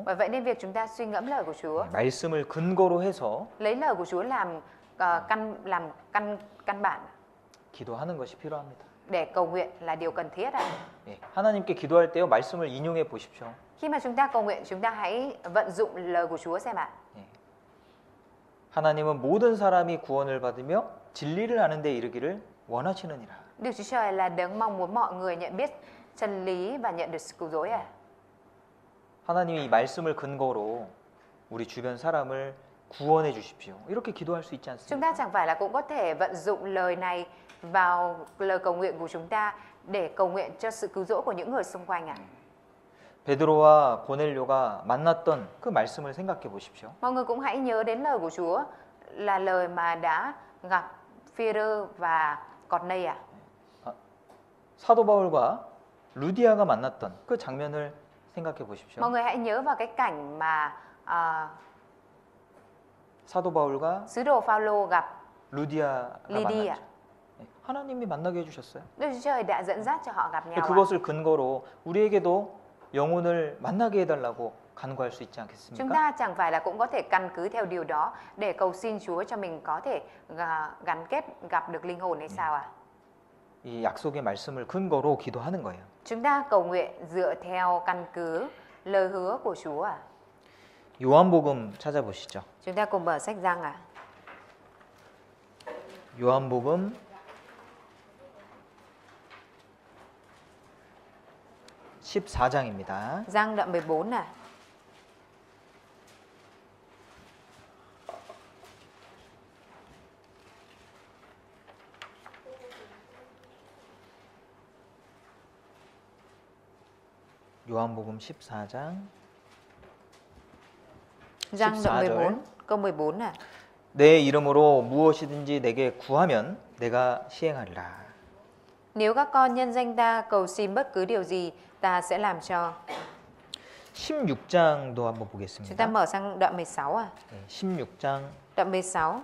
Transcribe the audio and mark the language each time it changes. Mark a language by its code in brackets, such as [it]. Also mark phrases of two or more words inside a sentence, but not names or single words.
[vi] Bởi vậy nên việc chúng ta suy ngẫm lời của Chúa, [ko] 말씀을 근거로 해서 [vi] lấy lời của Chúa làm căn bản [ko] 기도하는 것이 필요합니다. [vi] để cầu nguyện là điều cần thiết ạ. [ko] 예, 하나님께 기도할 때요 말씀을 인용해 보십시오. [vi] Khi mà chúng ta cầu nguyện, chúng ta hãy vận dụng lời của Chúa xem ạ. [ko] 예. 하나님은 모든 사람이 구원을 받으며 진리를 아는 데 이르기를 원하시느니라. [vi] Đức Chúa Trời là đấng mong muốn mọi người nhận biết chân lý và nhận được sự cứu rỗi ạ. [ko] 하나님이 이 말씀을 근거로 우리 주변 사람을 구원해 주십시오. 이렇게 기도할 수 있지 [vi] Chúng [ko] 않습니까? [vi] ta chẳng phải là cũng có thể vận dụng lời này vào lời cầu nguyện của chúng ta để cầu nguyện cho sự cứu rỗi của những người xung quanh ạ. [ko] 베드로와 고넬료가 만났던 그 말씀을 생각해 보십시오. [vi] Mọi người cũng hãy nhớ đến lời của Chúa là lời mà đã gặp Phi-rơ và Cọt-nây ạ. [ko] 사도 바울과 루디아가 만났던 그 장면을 생각해 보십시오. [vi] Mọi người hãy nhớ vào cái cảnh mà [ko] 사도 바울과 [vi] sứ đồ Phao-lô gặp [ko] 루디아가 Lydia. 만났죠. 네, 하나님이 만나게 해주셨어요. [vi] Đức Chúa Trời đã dẫn dắt cho họ gặp nhau ạ. [ko] 그것을 근거로 우리에게도 영혼을 만나게 해달라고 간구할 수 있지 [vi] Chúng [ko] 않겠습니까? [vi] ta chẳng phải là cũng có thể căn cứ theo điều đó để cầu xin Chúa cho mình có thể gắn kết gặp được linh hồn hay sao ạ? [ko] 이 약속의 말씀을 근거로 기도하는 거예요. [vi] Chúng ta cầu nguyện dựa theo căn cứ lời hứa của Chúa ạ. [ko] 요한복음 찾아보시죠. [vi] Chúng ta cùng mở sách Giăng ạ. [ko] 요한복음 14장입니다. [vi] Giăng đoạn 14 ạ. [ko] 요한복음 14장 [vi] Giăng 14 đoạn [ko] 절. [vi] 14 câu 14 ạ. [ko] 내 이름으로 무엇이든지 내게 구하면 내가 시행하리라. [vi] Nếu các con nhân danh ta cầu xin bất cứ điều gì, ta sẽ làm cho. [ko] 16장도 한번 [vi] Chúng ta [ko] 보겠습니다. [vi] mở sang đoạn 16 ạ. [ko] 네, 16장 [vi] Đoạn 16